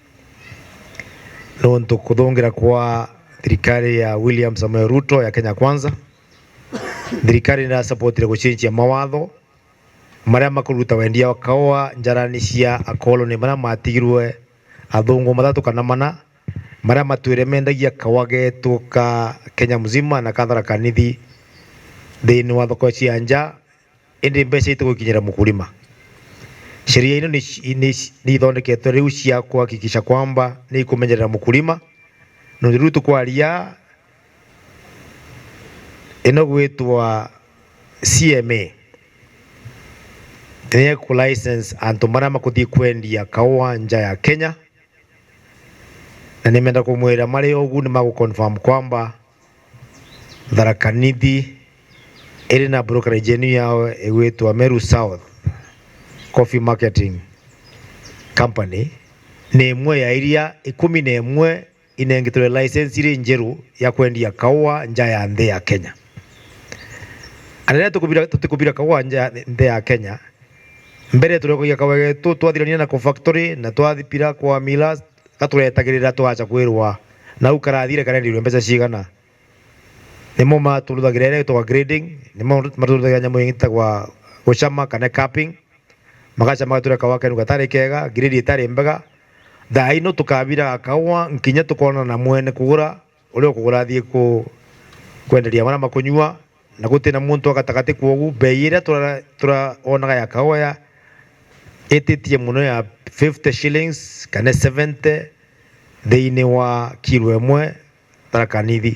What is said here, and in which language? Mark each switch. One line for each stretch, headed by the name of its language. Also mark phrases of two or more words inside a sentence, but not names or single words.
Meru: Nonto kuthongira kwa thirikari ya William Samoei Ruto ya Kenya Kwanza, thirikari na supportire gucenjia mawatho maria makuruta wendia wa kawa njarani cia akoloni maria matigirwe athungu mathatu kana mana maria matwire mendagia kawa getu ka Kenya muzima na ka Tharaka Nithi thini wa thoko cia nja indi mbeca itugukinyira mukulima. Sheria ino ni ithondeketwe riu cia
Swahili: kuhakikisha kwamba
Meru: ni ikumenyerera mukulima no riu tukwaria ino gwitwa CMA ni ku license antu maria makuthii kwendia kaua nja ya Kenya, na nimenda kumwira mari ugu ni magu confirm kwamba Tharaka Nithi iri na brokerage yao igwitwa Meru South Coffee Marketing Company ni imwe ya iria 11 inengitwe license iri njeru ya kwendia kaua nja ya nthi ya Kenya. Anene tutikubira kaua nja ya nthi ya Kenya mbere turekoia kaua getu twathirania na factory na twathipira kwa millers katuretagirira twacha kwirwa na ukarathire karendirwe mbeca cigana nimo matuluthagira ire to grading nimo matuluthagira nyamu ingita kwa gucama kana capping magacha magatura kaua kenu gatari kega grade itari mbega thai no tukabira kaua nkinya tukona na mwene kugura uri kugura thie kwenderia mara makunyua na gutina muntu agatagati kwogu bei ira tura onaga ya kaua ya etitie muno ya 50 shillings kana 70 thiini wa kilo imwe Tharaka Nithi.